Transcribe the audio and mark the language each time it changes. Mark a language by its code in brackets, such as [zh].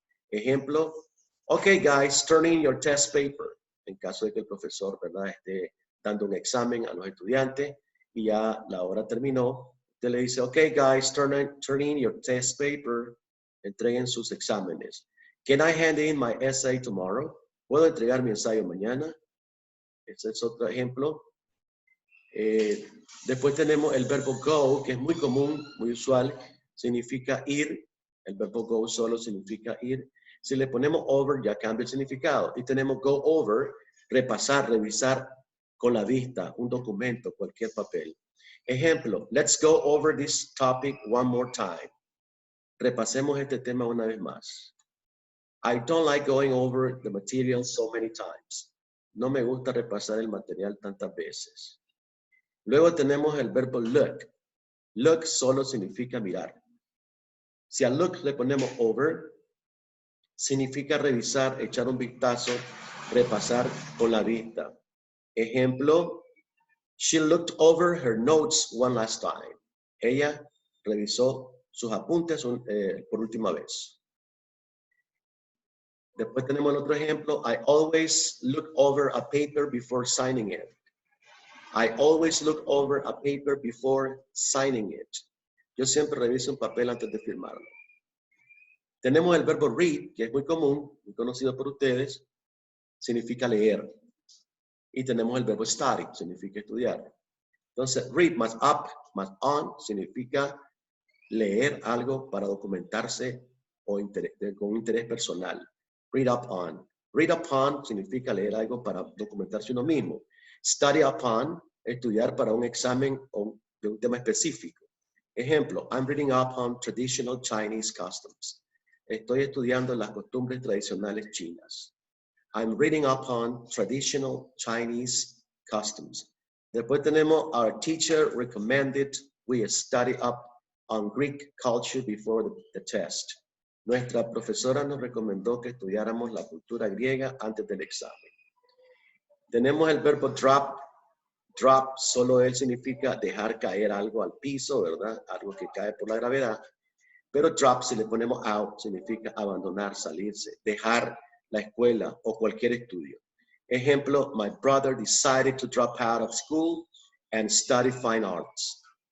[es] Ejemplo, [en] okay guys, turn in your test paper. [es] En caso de que el profesor, ¿verdad?, esté dando un examen a los estudiantes y ya la hora terminó, usted le dice, [en] okay guys, turn in your test paper. [es] Entreguen sus exámenes. [en] Can I hand in my essay tomorrow? [es] ¿Puedo entregar mi ensayo mañana? Ese es otro ejemplo. Después tenemos el verbo go, que es muy común, muy usual, significa ir. El verbo go solo significa ir. Si le ponemos over, ya cambia el significado. Y tenemos go over, repasar, revisar con la vista, un documento, cualquier papel. Ejemplo, [en] let's go over this topic one more time. [es] Repasemos este tema una vez más. [en] I don't like going over the material so many times. [es] No me gusta repasar el material tantas veces. Luego tenemos el verbo look. Look solo significa mirar. Si a look le ponemos over, significa revisar, echar un vistazo, repasar con la vista. Ejemplo, [en] she looked over her notes one last time. [es] Ella revisó sus apuntes por última vez. Después tenemos el otro ejemplo. [en] I always look over a paper before signing it. I always look over a paper before signing it. [es] Yo siempre reviso un papel antes de firmarlo. Tenemos el verbo read, que es muy común, muy conocido por ustedes. Significa leer. Y tenemos el verbo study, significa estudiar. Entonces, read más up más on significa leer algo para documentarse o con interés personal. Read up on. Read upon significa leer algo para documentarse uno mismo. Study upon, estudiar para un examen de un tema específico. Ejemplo, [en] I'm reading up on traditional Chinese customs. [es] Estoy estudiando las costumbres tradicionales chinas. [en] I'm reading up on traditional Chinese customs. [es] Después tenemos [en] our teacher recommended we study up on Greek culture before the test. [es] Nuestra profesora nos recomendó que estudiáramos la cultura griega antes del examen. Tenemos el verbo drop. Drop, solo él significa dejar caer algo al piso, ¿verdad? Algo que cae por la gravedad. Pero drop, si le ponemos out, significa abandonar, salirse, dejar la escuela o cualquier estudio. Ejemplo, [en] my brother decided to drop out of school and study fine arts.